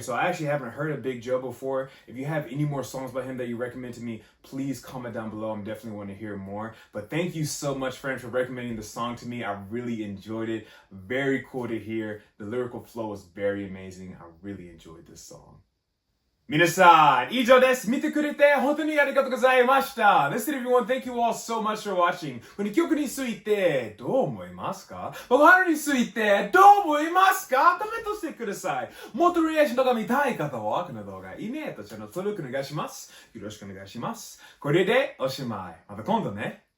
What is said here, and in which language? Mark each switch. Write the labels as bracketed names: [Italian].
[English] So I actually haven't heard of Big Joe before. If you have any more songs by him that you recommend to me, please comment down below. I'm definitely want to hear more. But thank you so much, friends, for recommending the song to me. I really enjoyed it. Very cool to hear. The lyrical flow was very amazing. I really enjoyed this song. [Japanese] 皆さん、以上です。見てくれて本当にありがとうございました。 [English] Listen everyone, thank you all so much for watching. [Japanese] この曲についてどう思いますか？僕のについてどう思いますか？コメントしてください。もっとリアクション動画見たい方はこの動画いいねとチャンネル登録お願いします。よろしくお願いします。これでおしまい。また今度ね。